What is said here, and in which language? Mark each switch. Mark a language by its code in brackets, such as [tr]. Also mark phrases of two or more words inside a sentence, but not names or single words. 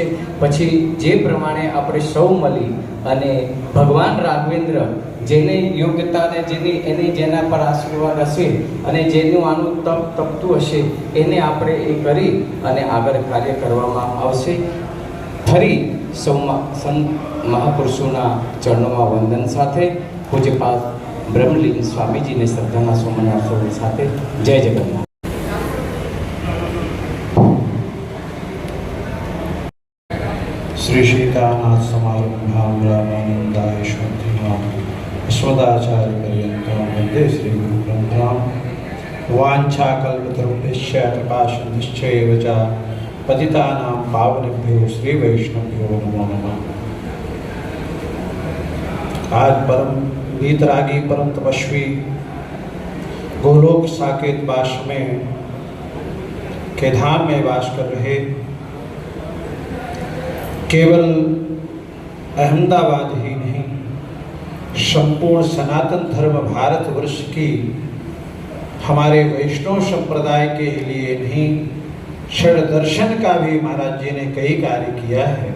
[gu] પછી જે પ્રમાણે આપણે સૌ મળી અને ભગવાન રાઘવેન્દ્ર જેને યોગ્યતા અને એની જેના પર આશીર્વાદ હશે અને જેનું આનું તપ તપતું હશે એને આપણે એ કરી અને આગળ કાર્ય કરવામાં આવશે। ફરી સૌ સંત મહાપુરુષોના ચરણોમાં વંદન સાથે પૂજ્યપાદ બ્રહ્મલીન સ્વામીજીને શ્રદ્ધાના સુમનાર્થો સાથે જય જગન્નાથ। [sa] श्री सीतानाथ समारंभां रामानंदाय शांतिमां अस्मदाचार्य पर्यन्तां वन्दे श्री गुरु परम्परां। वाञ्छाकल्पतरुभ्यश्च कृपासिन्धुश्चैव च पतितानां पावनेभ्यो श्री वैष्णवेभ्यो नमो नमः। [hi] आज परम वीतरागी, परम तपस्वी गोलोक साकेत वास में के धाम में वास कर रहे केवल अहमदाबाद ही नहीं, संपूर्ण सनातन धर्म भारतवर्ष की हमारे वैष्णव संप्रदाय के लिए नहीं, षड दर्शन का भी महाराज जी ने कई कार्य किया है।